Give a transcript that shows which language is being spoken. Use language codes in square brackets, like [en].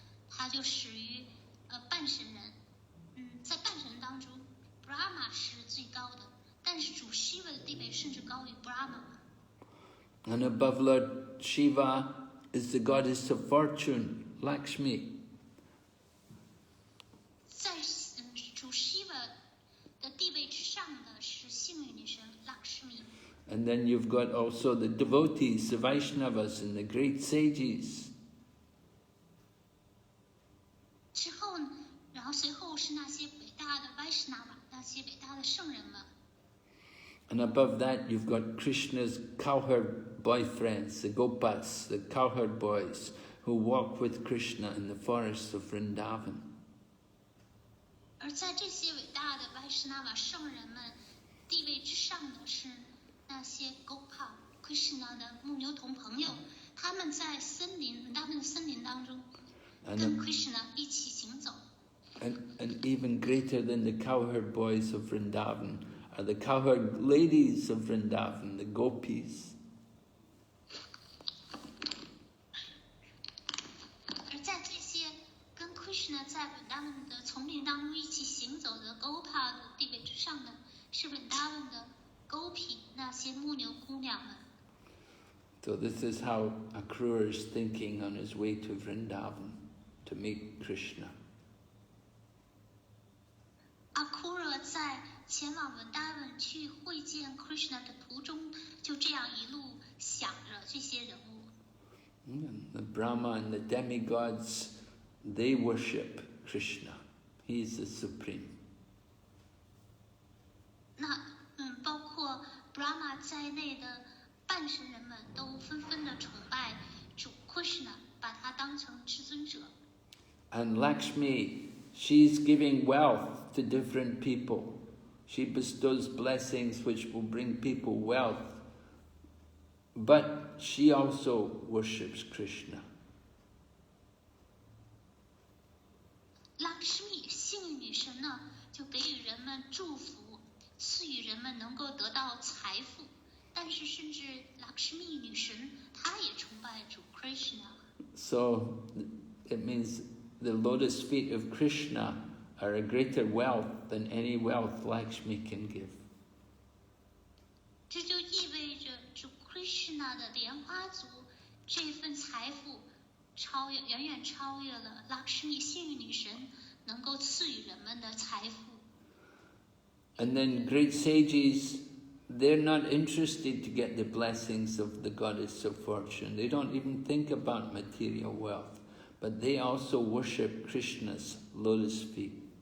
[zh] 他就始于半神人，在半神人当中 ，Brahma 是最高的，但是主 Shiva 的地位甚至高于 Brahma。 [en] And above Lord Shiva is the goddess of fortune, Lakshmi. [zh] 在主 Shiva 的地位之上的是幸运女神 Lakshmi。 [en] And then you've got also the devotees, the Vaishnavas and the great sages. [zh] 之后呢，然后随后是那些伟大的 Vaishnava， 那些伟大的圣人们。 [en] And above that you've got Krishna's cowherd boyfriends, the Gopas, the cowherd boys, who walk with Krishna in the forests of Vrindavan. [zh] 而在这些伟大的 Vaishnava 圣人们地位之上的是那些 Gopa Krishna 的牧牛童朋友，他们在Vrindavan 的森林当中跟 Krishna 一起行走。 [en] And even greater than the cowherd boys of Vrindavan are the cowherd ladies of Vrindavan, the gopis. [zh] 而在这些跟 Krishna 在 Vrindavan 的丛林当中一起行走的 Gopa 的地位之上的是 Vrindavan 的 Gopi 那些牧牛姑娘们。 [en] So this is how Akrura is thinking on his way to Vrindavan to meet Krishna. [zh] Akrura 在前往 Vrindavan 去会见 Krishna 的途中，就这样一路想着这些人物。 [en] The Brahma and the demigods, they worship Krishna. He is the supreme. [zh] 那包括 Brahma 在内的半神人们都纷纷的崇拜主 Krishna， 把他当成至尊者。 [en] And Lakshmi, she's giving wealth to different people. She bestows blessings which will bring people wealth. But she also worships Krishna. [zh] Lakshmi 幸运女神呢，就给予人们祝福，赐予人们能够得到财富。但是甚至 Lakshmi 女神，她也崇拜主 Krishna。 [en] So it means the lotus feet of Krishna are a greater wealth than any wealth Lakshmi can give. [zh] 这就意味着主 Krishna 的莲花足这份财富远远超越了 Lakshmi 幸运女神能够赐予人们的财富。 [en] And then great sages, they're not interested to get the blessings of the goddess of fortune. They don't even think about material wealth, but they also worship Krishna's lotus feet.